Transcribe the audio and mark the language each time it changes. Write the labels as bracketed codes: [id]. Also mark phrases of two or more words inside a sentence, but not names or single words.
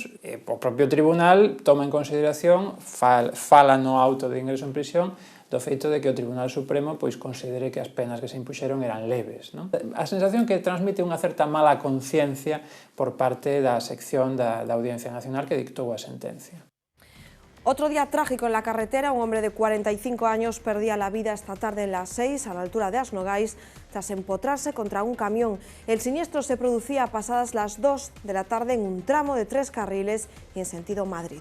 [gl] O propio Tribunal toma en consideración, fala no auto de ingreso en prisión, do feito de que o Tribunal Supremo pois considere que as penas que se impuxeron eran leves, non? A sensación que transmite unha certa mala conciencia por parte da sección da Audiencia Nacional que dictou a sentencia. [es] Otro día trágico en la carretera. Un hombre de 45 años perdía la vida esta tarde en la 6, a la altura de Asnogais, tras empotrarse contra un camión. El siniestro se producía pasadas las 2 de la tarde en un tramo de 3 carriles y en sentido Madrid.